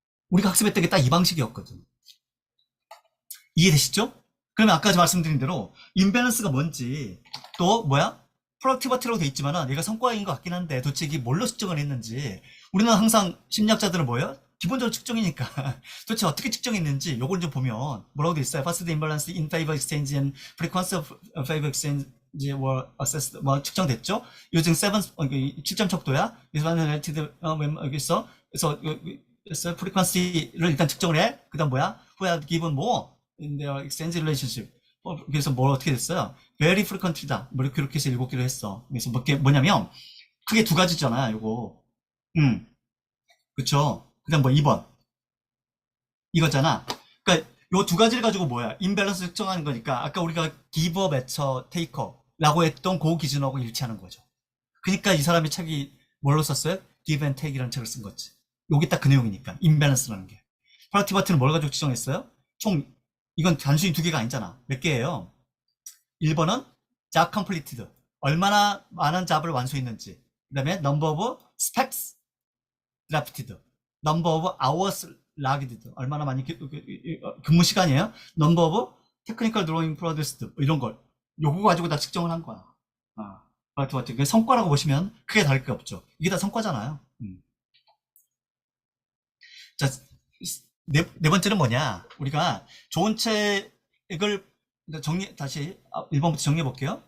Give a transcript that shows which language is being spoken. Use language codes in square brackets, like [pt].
[ko] 우리가 학습했던 게 딱 이 방식이었거든. 이해되시죠? 그러면 아까 말씀드린 대로 임밸런스가 뭔지 또 뭐야? 프로덕티비티라고 돼 있지만은 얘가 성과인 것 같긴 한데 도대체 이게 뭘로 측정을 했는지 우리는 항상 심리학자들은 뭐예요? 기본적으로 측정이니까 도대체 어떻게 측정했는지 요걸 좀 보면 뭐라고 돼 있어요? [en] First imbalance in favor exchange and frequency of favor exchange were assessed. [ko] 측정됐죠? 요즘 7점 척도야. 여기 있어. 그래서 frequency를 일단 측정을 해. 그 다음 뭐야? [en] Who have given more in their exchange relationship. [ko] 그래서 어떻게 됐어요? [en] very frequently [ko] 다. 그렇게 해서 읽기로 했어. 그래서 뭐냐면 크게 두 가지잖아. 요거. 그쵸? 그 다음 2번. 이거잖아. 그러니까 요 두 가지를 가지고 뭐야? 임밸런스 측정하는 거니까 아까 우리가 기버, 매처, 테이커라고 했던 그 기준하고 일치하는 거죠. 그러니까 이 사람의 책이 뭘로 썼어요? Give and Take이라는 책을 쓴 거지. 요게 딱 그 내용이니까. 임밸런스라는 게. 프로덕티비티는 뭘 가지고 측정했어요? 이건 단순히 두 개가 아니잖아. 몇 개예요? [en] 1번은 job completed. [ko] 얼마나 많은 잡을 완수했는지. 그 다음에 [en] number of specs drafted. number of hours logged. [ko] 얼마나 많이 근무 시간이에요. [en] number of technical drawing produced. [ko] 이런 걸. 요거 가지고 다 측정을 한 거야. 프로덕티비티. 성과라고 보시면 크게 다를 게 없죠. 이게 다 성과잖아요. 자, 네 번째는 뭐냐? 우리가 좋은 책을 다시 1번부터 정리해 볼게요.